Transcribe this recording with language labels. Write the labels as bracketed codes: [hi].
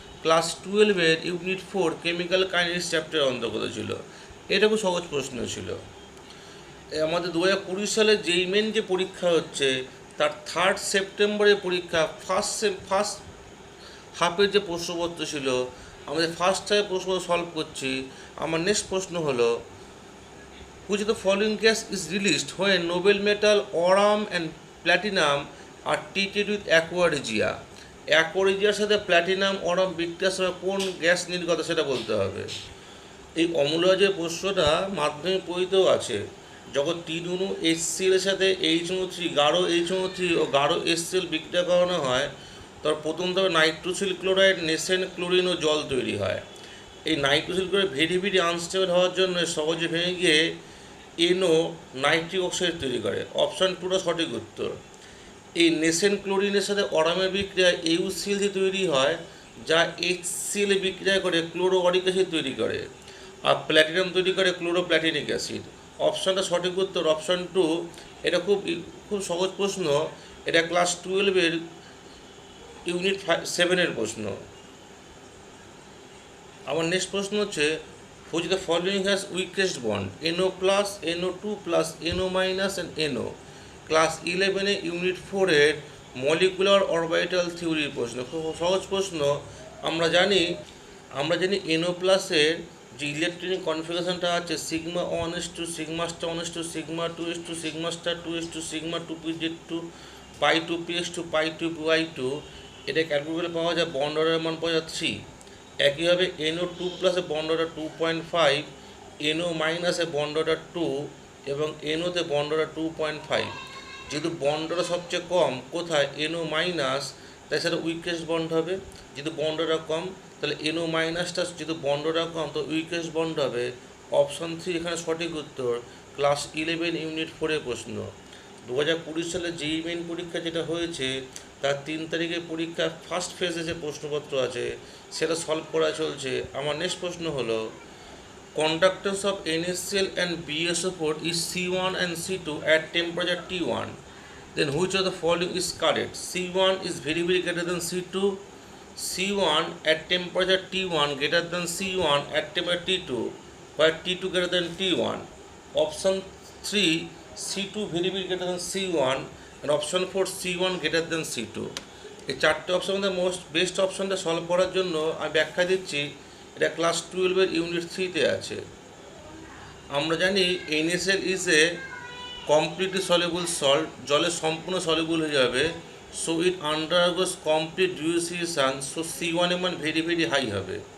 [bn] Class 12-এর unit 4 chemical kinetics চ্যাপ্টারের অন্তর্গত ছিল। এটা খুব সহজ প্রশ্ন ছিল। আমাদের 2020 সালে যেই মেন যে পরীক্ষা হচ্ছে তার 3 সেপ্টেম্বরের পরীক্ষা ফার্স্ট হাফের যে প্রশ্নপত্র ছিল, আমাদের ফার্স্ট হাফের প্রশ্নপত্র সলভ করছি। আমার নেক্সট প্রশ্ন হলো, [en] which of the following gas is released when noble metal aurum and platinum are treated with aqua regia? [bn] aqua regiaর সাথে প্ল্যাটিনাম অরাম বিক্রিয়ার সময় কোন গ্যাস নির্গত সেটা বলতে হবে। এই অমূল্য যে প্রশ্নটা মাধ্যমিক পড়িতেও আছে। যখন 3 অণু HCl এর সাথে HNO3 গাঢ় HNO3 ও গাঢ় HCl বিক্রিয়া করানো হয়, তার প্রথম ধাপে নাইট্রোসিল ক্লোরাইড, নেসেন ক্লোরিন ও জল তৈরি হয়। এই নাইট্রোসিল ক্লোরাইড [en] very unstable [bn] হওয়ার জন্য সহজে ভেঙে গিয়ে NO নাইট্রিক অক্সাইড তৈরি করে। অপশান 2টা সঠিক উত্তর। এই নেসেন ক্লোরিনের সাথে অরামের বিক্রিয়া AuCl তৈরি হয়, যা HCl বিক্রিয়া করে ক্লোরোঅরিক অ্যাসিড তৈরি করে, আর প্ল্যাটিনাম তৈরি করে ক্লোরোপ্ল্যাটিনিক অ্যাসিড। অপশানটা সঠিক উত্তর অপশান 2। এটা খুব সহজ প্রশ্ন। এটা ক্লাস 12-এর ইউনিট 7-এর প্রশ্ন। আমার নেক্সট প্রশ্ন হচ্ছে, [en] which of the following has weakest bond? NO+, NO2+, NO- and NO। [bn] Class 11-এ unit 4-এর molecular orbital থিওরির প্রশ্ন। খুব সহজ প্রশ্ন। আমরা জানি NO+-এর যে ইলেকট্রনিক কনফিগারেশনটা আছে sigma 1:2, sigma star 1:2, sigma 2:2, sigma star 2:2, sigma 2p/2, পাই 2p/2, পাই 2p/2। এটা ক্যালকুলেট পাওয়া যায়, বন্ড অর্ডারের মান পাওয়া যায় 3। একইভাবে NO2+ এ বন্ড অর্ডার 2.5, NO- এ বন্ড অর্ডার 2 এবং NO-তে বন্ড অর্ডার 2.5। যেহেতু বন্ড অর্ডার সবচেয়ে কম কোথায়, NO-, তাই সেটা উইকেস্ট বন্ড হবে। যেহেতু বন্ড অর্ডার কম, তাহলে NO-টা যেহেতু বন্ড অর্ডার কম তো উইকেস্ট বন্ড হবে। অপশান 3 এখানে সঠিক উত্তর। ক্লাস 11 ইউনিট 4-এর প্রশ্ন। 2020 সালে যেই মেন পরীক্ষা যেটা হয়েছে তার 3 তারিখের পরীক্ষা ফার্স্ট ফেজে যে প্রশ্নপত্র আছে সেটা সলভ করা চলছে। [en] আমার নেক্সট প্রশ্ন হলো, conductance of NaCl and BSO4 is C1 and C2 at temperature T1. Then which of the following is correct? C1 is very greater than C2. C1 at temperature T1 greater than C1 at temperature T2, where T2 greater than T1. Option 3, C2 very greater than C1, and option 4, C1 greater than C2. [bn] এই 4টে option মধ্যে best অপশনটা solve করার জন্য আমি ব্যাখ্যা দিচ্ছি। এটা class 12-এর unit 3-তে আছে। আমরা জানি NaCl [en] is a completely soluble salt, [bn] জলে সম্পূর্ণ সলিউবল হয়ে যাবে। [en] so it undergoes complete dissociation, so C1 [bn] এর মান [en] Very high হবে।